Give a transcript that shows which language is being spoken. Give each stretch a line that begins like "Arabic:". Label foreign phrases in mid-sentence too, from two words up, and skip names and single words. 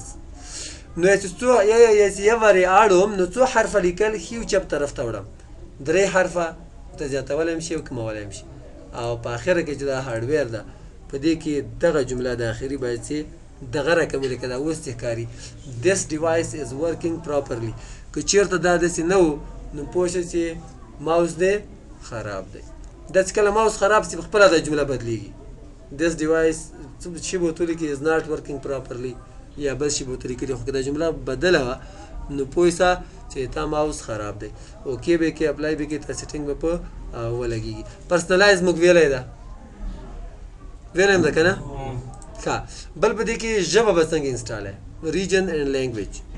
Pashto: نو چې څو یې ورې اړوم نو څو حرفه لیکل ښي چپ طرف ته وړم، 3 حرفه ته زیاتولی هم شي او کمولی هم شي. او په اخره کې چې دا هارډویر ده په دې کې دغه جمله د اخري باید چې دغه رقم ولیکه، دا اوس چې ښکاري
English: this device is working properly.
Pashto: که چېرته دا داسې نه و نو پوه شه چې ماوس دی خراب دی. دا چې کله ماوس خراب شي پخپله دا جمله بدلیږي.
English: this device
Pashto: څه شي به ورته ولیکي
English: is not working properly
Pashto: یا بل شي به ورته لیکلي، خو که دا جمله بدله وه نو پوه شه چې تا ماوس خراب دی. اوکې به کې اپلای به کې تا سیټینګ به په ولګېږي. پرسنلایز موږ ویلی ده، ویلی هم ده که نه؟ ښه. بل په دې کې ژبه به څنګه انسټالوي،
English: region and language.